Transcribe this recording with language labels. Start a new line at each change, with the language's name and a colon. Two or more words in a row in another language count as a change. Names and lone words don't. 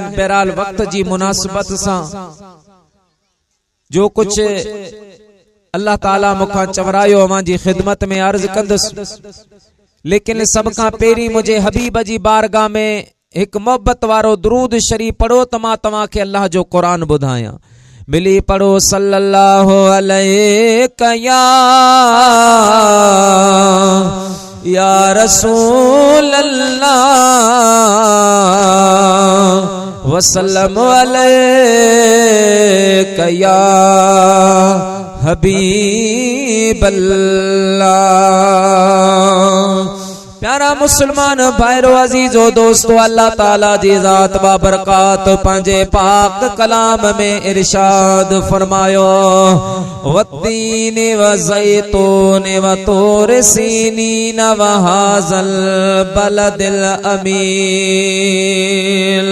Sindhi: बहरहाल वक्त जी मुनासिबत सां जो कुछ अल्लाह ताला मुखां चवरायो अवां जी खिदमत में अर्ज कंदुसि, लेकिन सब खां पहिरीं मुझे हबीब जी बारगाह में एक मोहब्बत वारो दुरूद शरीफ पढ़ो त मां तव्हां खे अल्लाह जो कुरान ॿुधायां। मिली पढ़ो
Arabic: صلى الله عليه يا رسول الله وسلم عليك يا حبيب الله.
Sindhi: प्यारा मुसलमान भाईरो अजीजो दोस्तो, अल्लाह ताला जी ज़ात बाबरकात पंहिंजे पाक कलाम में इरशाद फरमायो
Arabic: والتين والزيتون وطور سينين وهذا البلد الأمين.